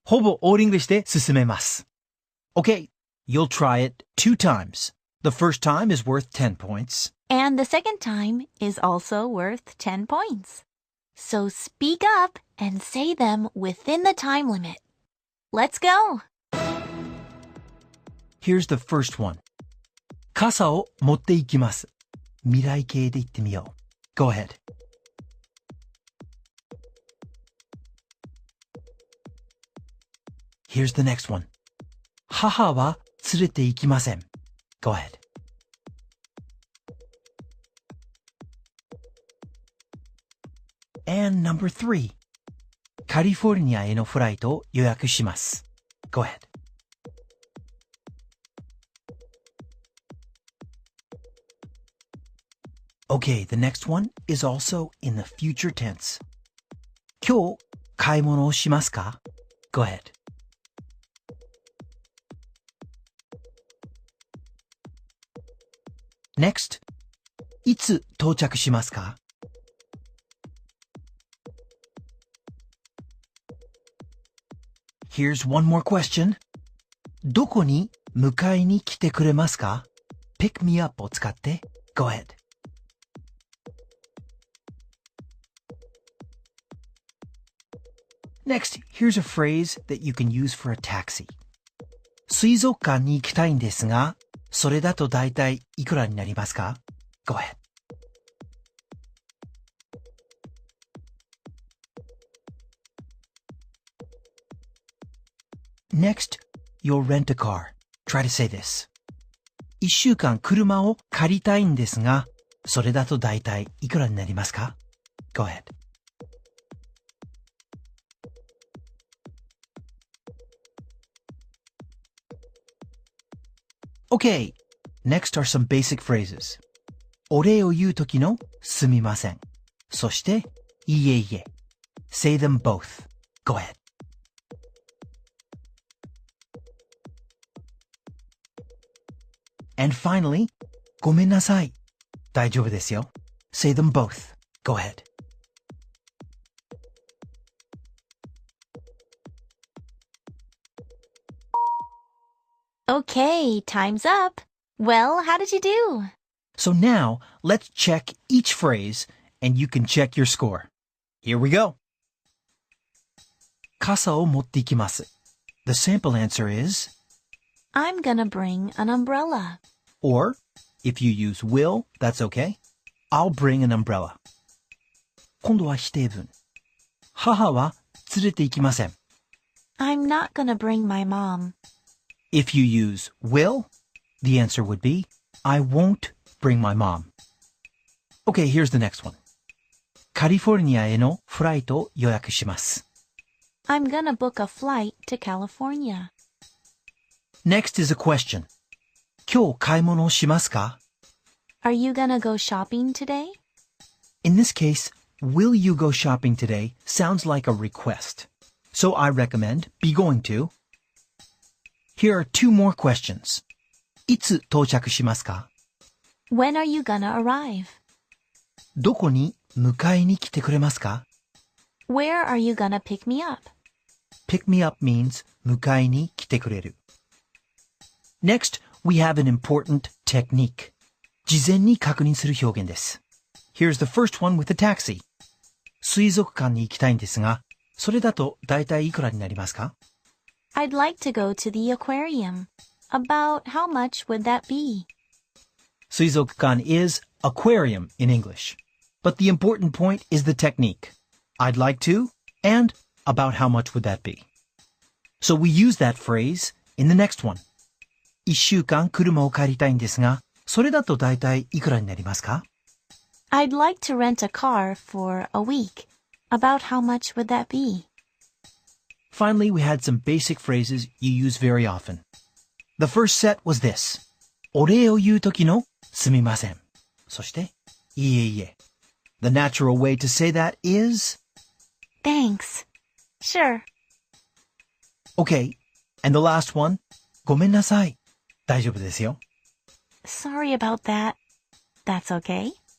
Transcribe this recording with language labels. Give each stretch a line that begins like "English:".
Japanese: ほぼ
English: All English
Japanese: で進めます。
English: Okay, you'll try it 2 times. The first time is worth 10 points. And the second time is also worth 10 points. So speak up and say them within the time limit. Let's go! Here's the first one.
Japanese: 傘を持っていきます。未来形で言ってみよう。
English: Go ahead. Here's the next one.
Japanese: 母は連れて行きません。
English: Go ahead. And number 3.
Japanese: カリフォルニアへのフライトを予約します。
English: Go ahead. Okay, the next one is also in the future tense.
Japanese: 今日買い物をしますか?
English: Go ahead.
Japanese: Next, いつ到着しますか?
English: Here's one more question.
Japanese: どこに迎えに来てくれますか?
English: Pick me up
Japanese: を使って
English: Go ahead. Next, here's a phrase that you can use for a taxi.
Japanese: 水族館に行きたいんですが、それだとだいたいいくらになりますか?
English: Go ahead. Next, you'll rent a car. Try to say this.
Japanese: 1週間車を借りたいんですが、それだとだいたいいくらになりますか?
English: Go ahead. Okay, next are some basic phrases.
Japanese: お礼を言うときのすみません。そして、いえいえ。
English: Say them both. Go ahead. And finally,
Japanese: ごめんなさい。大丈夫ですよ。
English: Say them both. Go ahead. Okay, time's up. Well, how did you do? So now, let's check each phrase, and you can check your score. Here we go.
Japanese: 傘を持っていきます。
English: The sample answer is, I'm gonna bring an umbrella. or, if you use will, that's okay. I'll bring an umbrella.
Japanese: 今度は否定文。母は連れて行きません。
English: I'm not gonna bring my mom. If you use will, the answer would be, I won't bring my mom. Okay, here's the next one.
Japanese: カリフォルニアへのフライトを予約します。
English: I'm gonna book a flight to California. Next is a question.
Japanese: 今日買い物をしますか?
English: Are you gonna go shopping today? In this case, will you go shopping today sounds like a request. So I recommend be going to. Here are 2 more questions.
Japanese: いつ到着しますか?
English: When are you gonna arrive?
Japanese: どこに迎えに来てくれますか?
English: Where are you gonna pick me up? Pick me up means
Japanese: 迎えに来てくれる.
English: Next, we have an important technique.
Japanese: 事前に確認する表現です.
English: Here's the first one with the taxi.
Japanese: 水族館に行きたいんですが、それだとだいたいいくらになりますか?
English: I'd like to go to the aquarium. About how much would that be? 水族館 is aquarium in English. But the important point is the technique. I'd like to, and about how much would that be? So we use that phrase in the next one.
Japanese: 1週間車を借りたいんですが、それだとだいたいいくらになりますか？
English: I'd like to rent a car for a week. About how much would that be? Finally, we had some basic phrases you use very often. The first set was this.
Japanese: お礼を言うときのすみません。そして、いえいえ。
English: The natural way to say that is... Thanks. Sure. Okay. And the last one.
Japanese: ごめんなさい。大丈夫ですよ。
English: Sorry about that. That's okay.